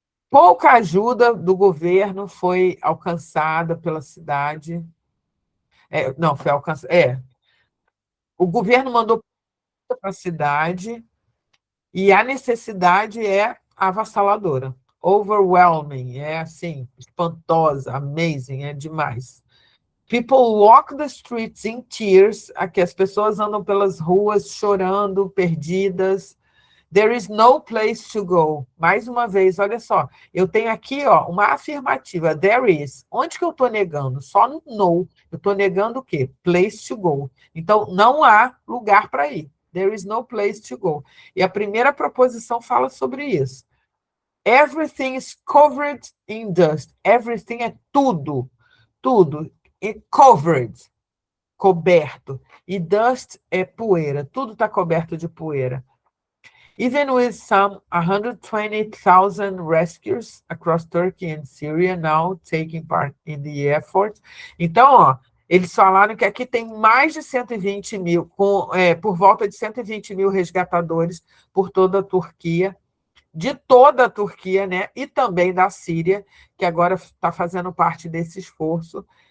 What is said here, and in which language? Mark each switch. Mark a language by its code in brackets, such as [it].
[pt] Pouca ajuda do governo foi alcançada pela cidade. Não, foi alcançada. O governo mandou para a cidade e a necessidade é avassaladora. Overwhelming, é assim, espantosa, amazing, é demais. [en] People walk the streets in tears. [pt] Aqui as pessoas andam pelas ruas chorando, perdidas. [en] There is no place to go. [pt] Mais uma vez, olha só. Eu tenho aqui, ó, uma afirmativa. [en] There is. [pt] Onde que eu estou negando? Só no no. Eu estou negando o quê? [en] Place to go. [pt] Então, não há lugar para ir. [en] There is no place to go. [pt] E a primeira proposição fala sobre isso. [en] Everything is covered in dust. [pt] Everything é tudo. Tudo. Covered, coberto. E dust é poeira. Tudo está coberto de poeira. [en] Even with some 120,000 rescuers across Turkey and Syria now taking part in the effort. [pt] Então, ó, eles falaram que aqui tem mais de 120 mil, por volta de 120 mil resgatadores por toda a Turquia, de toda a Turquia, né? E também da Síria, que agora está fazendo parte desse esforço.